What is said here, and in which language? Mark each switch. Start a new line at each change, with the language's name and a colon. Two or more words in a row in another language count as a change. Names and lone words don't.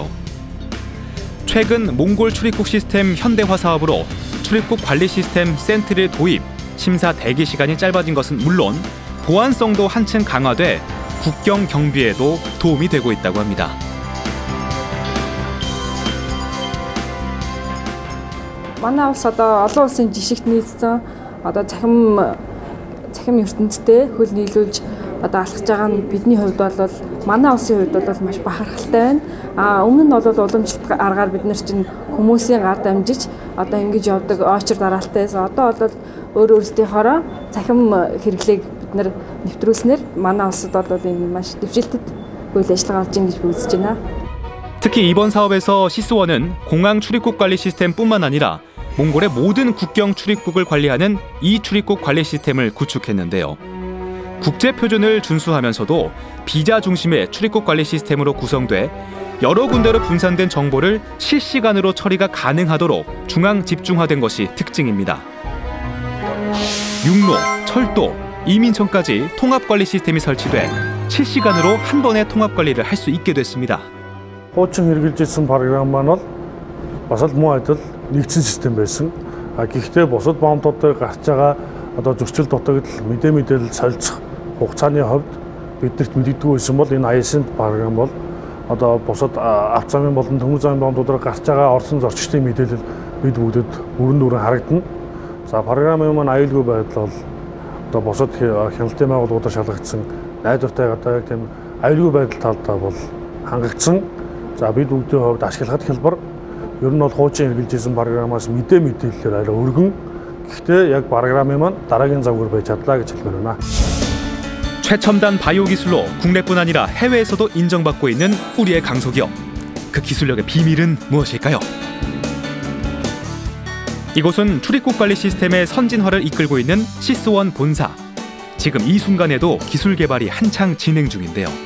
Korean: 최근 몽골 출입국 시스템 현대화 사업으로 출입국 관리 시스템 센트리 도입, 심사 대기 시간이 짧아진 것은 물론 보안성도 한층 강화돼 국경 경비에도 도움이 되고 있다고 합니다.
Mongolian: манай улс одоо олон улсын жишгт нийцсэн одоо цахим ертөнцтэй хөл нийлүүлж одоо алхаж байгаа нь бидний хувьд бол манай улсын хувьд бол маш бахархалтай байна. Өмнө нь бол уламжлалт аргаар бид нар чинь хүмүүсийн гар дамжиж одоо ингэж явдаг очор дараалтайс одоо бол өөрсдийнхоороо цахим хэрэглээг бид нар нэвтрүүлснээр манай улсад бол энэ маш дэвшилтэд үйл ажиллагаа болж байна гэж үзэж байна.
Korean: 특히 이번 사업에서 시스원은 공항 출입국 관리 시스템뿐만 아니라 몽골의 모든 국경 출입국을 관리하는 이-출입국 관리 시스템을 구축했는데요. 국제 표준을 준수하면서도 비자 중심의 출입국 관리 시스템으로 구성돼 여러 군데로 분산된 정보를 실시간으로 처리가 가능하도록 중앙 집중화된 것이 특징입니다. 육로, 철도, 이민청까지 통합관리 시스템이 설치돼 실시간으로 한 번에 통합관리를 할 수 있게 됐습니다.
Mongolian: Хуучин хэрэгжилжсэн програм маань бол бас л муу адил нэгдсэн систем байсан. Гэхдээ бусад боомтуудаар гарч байгаа одоо зөрчил дутагдал мэдээлэл солилцох хугацааны хувьд биднэрт мэддэггүй байсан бол энэ ISN програм бол одоо бусад авто замын болон төмөр замын боомтуудаар гарч байгаа орсон зорчигчдын мэдээлэл бид бүгдэд бүрэн дүрэн харагдана. За програмын маань аюулгүй байдал бол одоо бусад хяналтын байгууллагуудаар шалгагдсан найдвартай гадаа тийм аюулгүй байдал талдаа бол хангагдсан. За бид бүгдийн хувьд ашиглахад хэлбэр ер нь бол хуучин хэрэгжилжсэн програмаас мэдээлэлээр арай өргөн. Гэхдээ яг програмын маань дараагийн завгаар байж чадлаа гэж хэлмээр байна.
Korean: 최첨단 바이오 기술로 국내뿐 아니라 해외에서도 인정받고 있는 우리의 강소기업. 그 기술력의 비밀은 무엇일까요? 이곳은 출입국 관리 시스템의 선진화를 이끌고 있는 시스원 본사. 지금 이 순간에도 기술 개발이 한창 진행 중인데요.